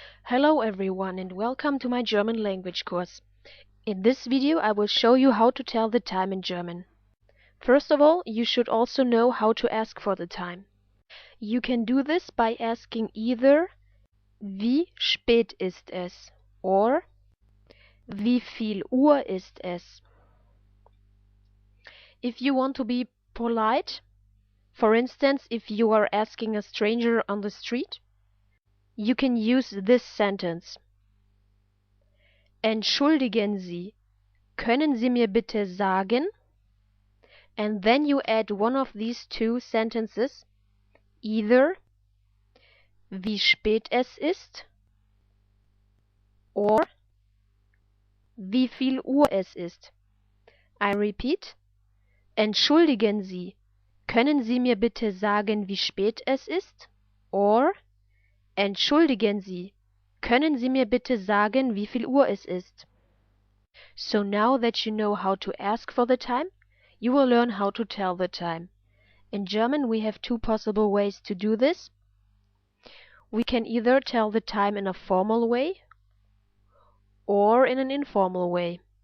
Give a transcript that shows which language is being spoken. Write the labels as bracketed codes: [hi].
[en] Hello everyone and welcome to my German language course. In this video I will show you how to tell the time in German. First of all, you should also know how to ask for the time. You can do this by asking either Wie spät ist es or Wie viel Uhr ist es? If you want to be polite, for instance, if you are asking a stranger on the street, you can use this sentence. [de] Entschuldigen Sie, können Sie mir bitte sagen? [en] And then you add one of these two sentences, either wie spät es ist or wie viel Uhr es ist. [de] I repeat, entschuldigen Sie, können Sie mir bitte sagen, wie spät es ist? Or entschuldigen Sie, können Sie mir bitte sagen, wie viel Uhr es ist? [en] So now that you know how to ask for the time, you will learn how to tell the time. In German we have two possible ways to do this. We can either tell the time in a formal way or in an informal way.